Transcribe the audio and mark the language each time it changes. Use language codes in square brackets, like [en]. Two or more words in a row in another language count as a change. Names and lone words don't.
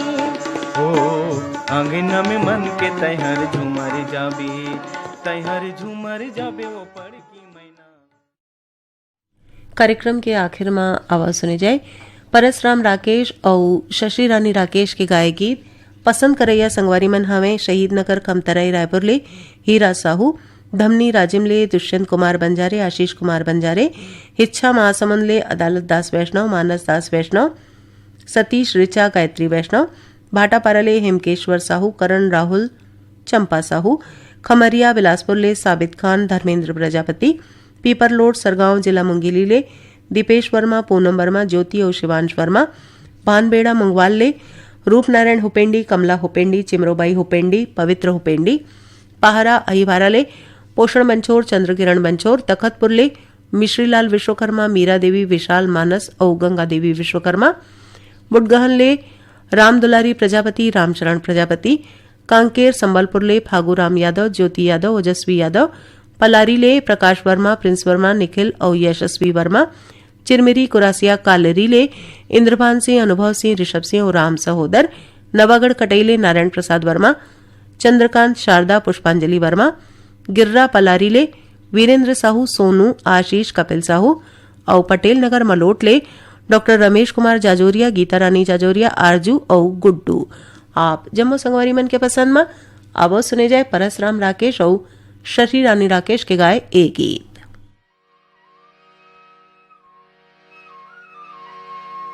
[hne] अंगना में मन के तैहर झूमर जाबे। तैहर झूमर जाबे पड़ की मैना। कार्यक्रम के आखिर में आवाज सुने जाए परसराम राकेश और शशि रानी राकेश के गाए गीत। पसंद करैया संगवारी मन हवे शहीद नगर कमतराई रायपुर ले हीरा साहू धमनी राजिमले दुष्यंत कुमार बंजारे आशीष कुमार बंजारे हिच्छा महासमंद ले अदालत दास वैष्णव मानस दास वैष्णव सतीश ऋचा गायत्री वैष्णव भाटापाराले हेमकेश्वर साहू करण राहुल चंपा साहू खमरिया बिलासपुर ले साबित खान धर्मेंद्र प्रजापति पीपरलोड सरगांव जिला मुंगेली ले दीपेश वर्मा पूनम वर्मा ज्योति और शिवांश वर्मा भानबेड़ा मंगवाल ले रूपनारायण हुपेंडी कमला हुपेंडी चिमरोबाई हुपेंडी पवित्र हुपेंडी पहारा अहिवारा ले पोषण बंचोर चंद्रकिरण बंचोर तखतपुर ले मिश्रीलाल विश्वकर्मा मीरा देवी विशाल मानस और गंगा देवी विश्वकर्मा बुटगहन ले राम दुलारी प्रजापति रामचरण प्रजापति कांकेर संबलपुर ले फागूराम यादव ज्योति यादव ओजस्वी यादव पलारी ले प्रकाश वर्मा प्रिंस वर्मा निखिल और यशस्वी वर्मा चिरमिरी कुरासिया कालेरी ले इंद्रभान सिंह अनुभव सिंह ऋषभ सिंह और राम सहोदर नवागढ़ कटैले नारायण प्रसाद वर्मा चंद्रकांत शारदा पुष्पांजलि वर्मा गिर्रा पलारी ले वीरेंद्र साहू सोनू आशीष कपिल साहू और पटेल नगर मलोट ले डॉक्टर रमेश कुमार जाजोरिया गीता रानी जाजोरिया आरजू और गुड्डू। आप जम्मू संगवारी मन के पसंद में आवाज सुने जाए परसराम राकेश और शशि रानी राकेश के गाए एक गीत।